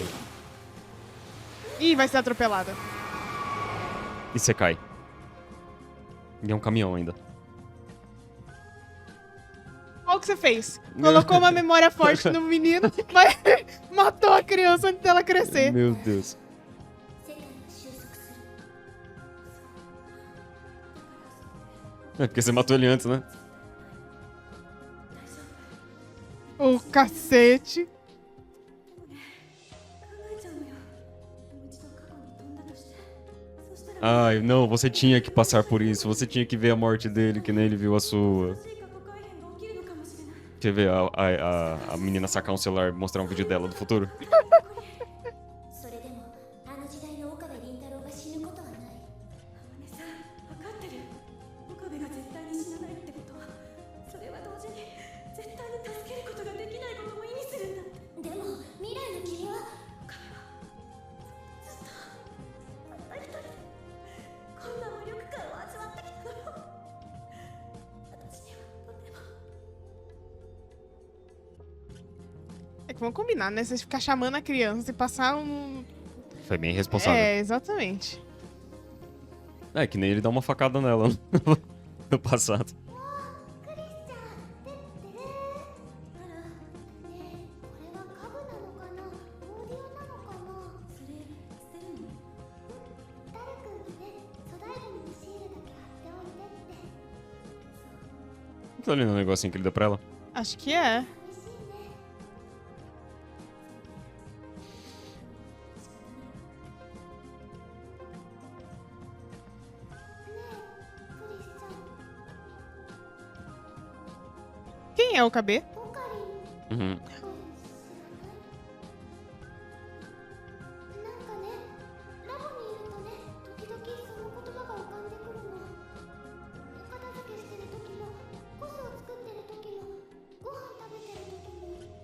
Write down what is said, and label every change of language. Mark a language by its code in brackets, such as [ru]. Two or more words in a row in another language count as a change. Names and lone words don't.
[pt] Ih, vai ser atropelada. E você cai. E é um caminhão ainda. Olha o que você fez. Colocou uma memória forte no menino, mas matou a criança antes dela crescer. Meu Deus. [ja] 世界が収束する。 [pt] É porque você matou ele antes, né? O cacete. [ja] 考えちゃうのよ。もう一度過去に飛んだとして。そしたら [pt] Ai, não, você tinha que passar por isso. Você tinha que ver a morte dele, que nem ele viu a sua. [ja] 新しい過去改変が起きるのかもしれない。 [pt] Quer ver a menina sacar um celular e mostrar um vídeo dela do futuro? [ja] それでもあの時代の岡部倫太郎が死ぬことはない。ねさ分かってる。岡部が絶対に死なないってことはそれは同時に絶対に助けることができないことも意味するんだって。でも未来の君は岡部はずっとたった一人でこんな無力感を味わってきたのよ。私にはとても [pt] É que vamos combinar, né? Vocês ficar chamando a criança e passar um. Foi bem responsável. É, exatamente. É, que nem ele dá uma facada nela no passado. [ja] クリスチャンてってれあらねえこれは家具なのかなオーディオなのかな。それ捨てるの。ダル君にね粗大ゴミのシールだけ貼っておいてって。 [pt] Tá olhando o negocinho que ele deu pra ela? Acho que é. [ja] 寂しいね。クリスチャン [pt] Quem é o KB? [ja] ポカリン Uhum. 知らない。なんかねラボにいるとね時々その言葉が浮かんでくるの。片付けしてる時もコスを作ってる時もご飯食べてる時も